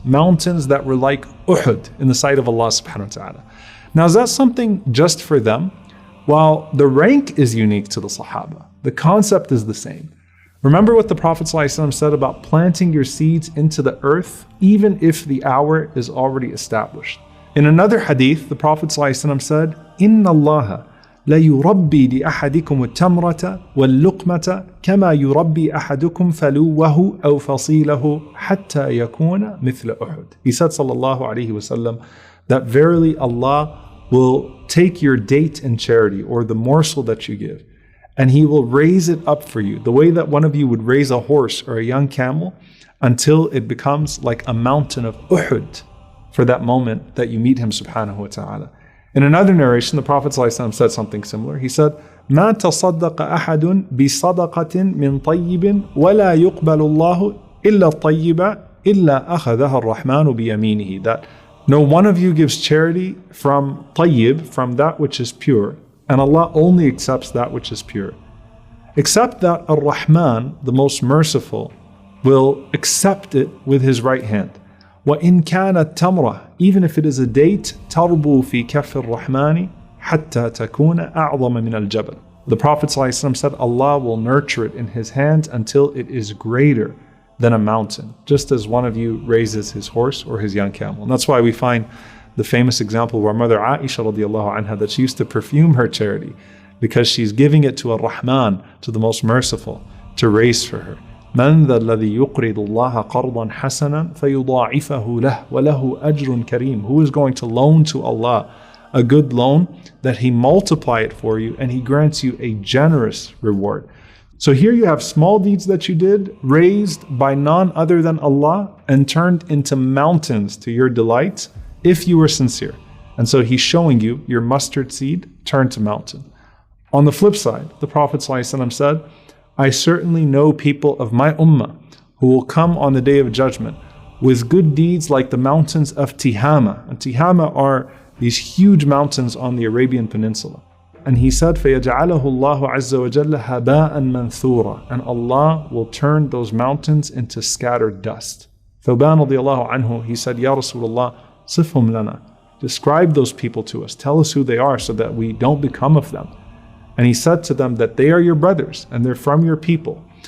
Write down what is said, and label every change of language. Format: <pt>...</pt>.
<en>Mountains that were like Uhud in the sight of Allah subhanahu wa ta'ala. Now is that something just for them? While the rank is unique to the Sahaba, the concept is the same. Remember what the Prophet ﷺ said about planting your seeds into the earth, even if the hour is already established. In another hadith, the Prophet ﷺ said,</en> <ar>إِنَّ اللَّهَ لَيُرَبِّي لِأَحَدِكُمُ التَّمْرَةَ وَاللُّقْمَةَ كَمَا يُرَبِّي أَحَدُكُمْ فَلُوَّهُ أَوْ فَصِيلَهُ حَتَّى يَكُونَ مِثْلَ أُحُدٍ.</ar> <en>He said, sallallahu alayhi wasallam, that verily Allah will take your date in charity, or the morsel that you give, and He will raise it up for you, the way that one of you would raise a horse or a young camel, until it becomes like a mountain of Uhud for that moment that you meet Him subhanahu wa ta'ala. In another narration, the Prophet ﷺ said something similar. He said,</en> <ar>مَا تَصَدَّقَ أَحَدٌ بِصَدَقَةٍ مِّن طَيِّبٍ وَلَا يُقْبَلُ اللَّهُ إِلَّا الطَّيِّبَ إِلَّا أَخَذَهَا الرَّحْمَنُ بِيَمِينِهِ.</ar> <en>That no one of you gives charity from tayyib, from that which is pure, and Allah only accepts that which is pure. Except that Ar-Rahman, the most merciful, will accept it with His right hand.</en> <ar>وَإِن كَانَتْ تَمْرَةٌ,</ar> <en>even if it is a date,</en> <ar>تَرْبُو فِي كَفِّ الرَّحْمَنِ حَتَّى تَكُونَ أَعْظَمَ مِنَ الْجَبَلِ.</ar> <en>The Prophet ﷺ said, Allah will nurture it in His hand until it is greater than a mountain, just as one of you raises his horse or his young camel. And that's why we find the famous example of our mother Aisha radiallahu anha, that she used to perfume her charity because she's giving it to Ar-Rahman, to the most merciful, to raise for her.</en> <ar>مَنْ ذَا الَّذِي يُقْرِضُ اللَّهَ قَرْضًا حَسَنًا فَيُضَاعِفَهُ لَهُ وَلَهُ أَجْرٌ كَرِيمٌ.</ar> <en>Who is going to loan to Allah a good loan that He multiply it for you and He grants you a generous reward. So here you have small deeds that you did, raised by none other than Allah and turned into mountains to your delight if you were sincere. And so He's showing you your mustard seed turned to mountain. On the flip side, the Prophet ﷺ said, I certainly know people of my ummah who will come on the day of judgment with good deeds like the mountains of Tihama. And Tihama are these huge mountains on the Arabian Peninsula. And he said,</en> <ar>فَيَجْعَلَهُ اللَّهُ عَزَّ وَجَلَّ هَبَاءً مَنْثُورًا.</ar> <en>And Allah will turn those mountains into scattered dust. Thawban radiallahu anhu, he said, Ya Rasulullah,</en> <ar>صِفْهُمْ لَنَا.</ar> <en>Describe those people to us. Tell us who they are so that we don't become of them. And he said to them that they are your brothers and they're from your people.</en>